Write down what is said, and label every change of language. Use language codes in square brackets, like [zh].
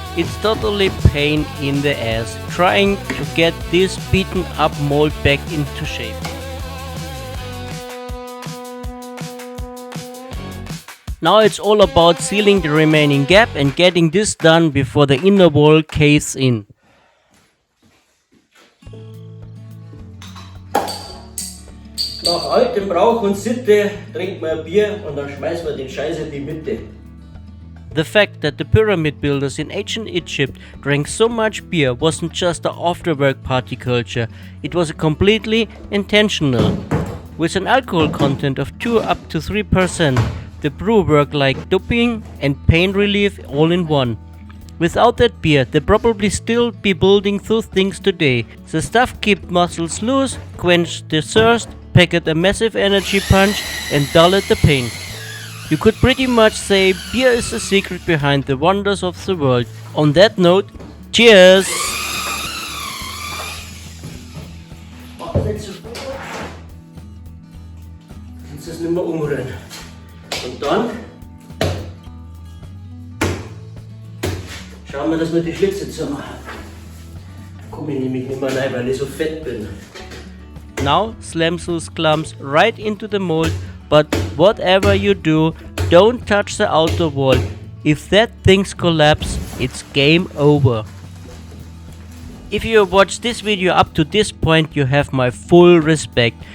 [en] It's totally pain in the ass trying to get this beaten up mold back into shape. Now it's all about sealing the remaining gap and getting this done before the inner wall caves in. [de] Nach altem Brauch und Sitte trinkt man ein Bier und dann schmeißt man den Scheiß in die Mitte. [en] The fact that the pyramid builders in ancient Egypt drank so much beer wasn't just an after-work party culture, it was completely intentional. With an alcohol content of 2 up to 3%, the brew worked like doping and pain relief all in one. Without that beer, they'd probably still be building those things today. The stuff kept muscles loose, quenched the thirst, packed a massive energy punch, and dulled the pain. You could pretty much say beer is the secret behind the wonders of the world. On that note, cheers! [de] Jetzt ist nicht mehr umrühren. Und dann schauen wir, dass wir die Schlitze zumachen. Komme ich nämlich nicht mehr rein, weil ich so fett bin. [en] Now slam those clumps right into the mold, but whatever you do, don't touch the outer wall. If that thing's collapse, it's game over. If you have watched this video up to this point, you have my full respect.